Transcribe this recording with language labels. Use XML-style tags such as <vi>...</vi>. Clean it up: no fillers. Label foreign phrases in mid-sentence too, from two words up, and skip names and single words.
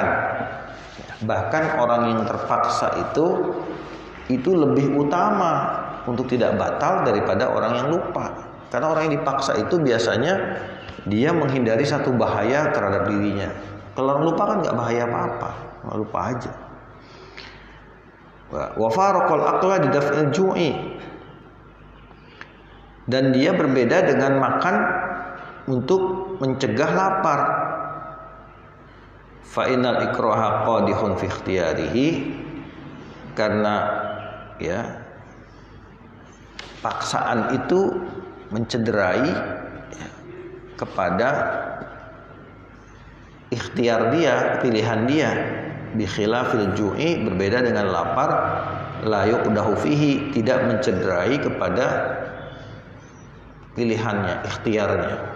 <id>Bahkan orang yang terpaksa itu lebih utama untuk tidak batal daripada orang yang lupa. Karena orang yang dipaksa itu biasanya dia menghindari satu bahaya terhadap dirinya. Kalau orang lupa kan nggak bahaya apa-apa, nggak lupa aja.</id> <ar>وفارق الأكل في دفع الجوع,</ar> <id>dan dia berbeda dengan makan untuk mencegah lapar.</id> <ar>فإن الإكراه قادح في اختياره,</ar> <id>karena ya paksaan itu mencederai ya, kepada ikhtiar dia, pilihan dia.</id> <ar>بخلاف الجوع,</ar> <id>berbeda dengan lapar,</id> <ar>لا يقدح فيه,</ar> <id>tidak mencederai kepada pilihannya, ikhtiarnya.</id>